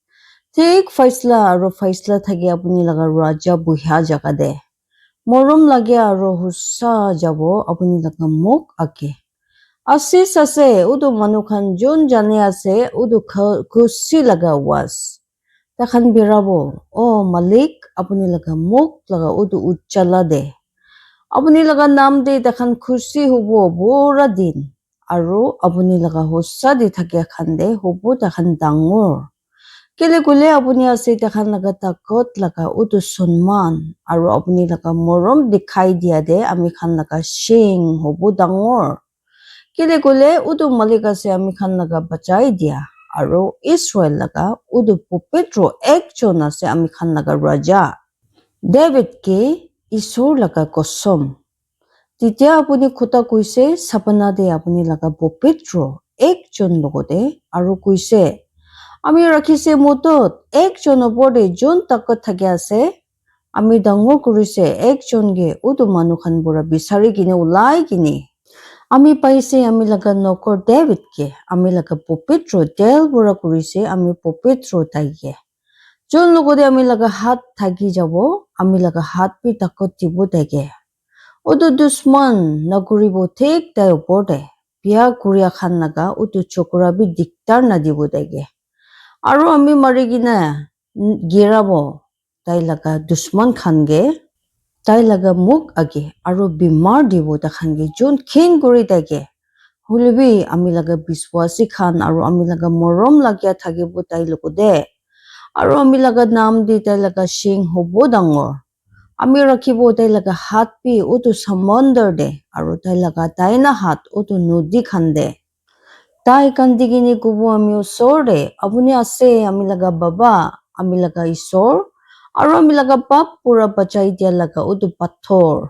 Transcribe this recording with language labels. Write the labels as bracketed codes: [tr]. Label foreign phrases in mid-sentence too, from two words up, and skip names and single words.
[nag] Thik faisla aro faisla thage abuni laga raja buhya jaga de. Morum lage aro hussa jabo abuni laga muk ake. Asis ase udu manukhan jun jane ase udu kusi laga was. Takhan birabo o Malik apuni laga muk laga udu uchala de. Apuni laga naam de takhan khushi hubo bora din. Aro apuni laga hossa de thakya khande hubo takhan dangor. Kele gule apuni ase takhan laga takot laga udu sunman. Aro apuni laga morom dikhai dia de ami khan laga shing hubo dangor. Kele gule udu Malik ase ami khan laga bachai dia. Aro Israel laga udu pupetro ekjon ase ami khan laga raja. David ke isor laga kosom. Titya apuni khota kuise sapana de apuni laga pupetro ekjon logode aro kuise. Ami rakhise motot ekjon oporde jon takot thake ase. Ami dangor kurise ekjon ge udu manukhan bura bisari gine ulai gine. Ami paise ami laga nokor David ke ami laga pupetro del bura kurise ami pupetro taige. Jon logode ami laga hat thaki jabo ami laga hat pi takot tibo taige. Udu dusman naguribo thik tai oporde. Pia kuria khan laga udu chokra bi diktar na dibo taige. Aro ami marigina girabo tai laga dusman khan ge. Tai laga muk age aro bimar dibo takhan ge jon khin guri taige. Hulibi ami laga biswasi khan aro ami laga morom lagya thakibo tai logode. Aro ami laga naam di tai laga shing hobo dangor. Ami rakhibo tai laga hat pi utu samondar de aro tai laga daina hat utu nodi khande. Tai kandigini kubo ami usor de abuni ase ami laga baba ami laga isor Aro ami laga bab pura bachai dia laga udu pathor.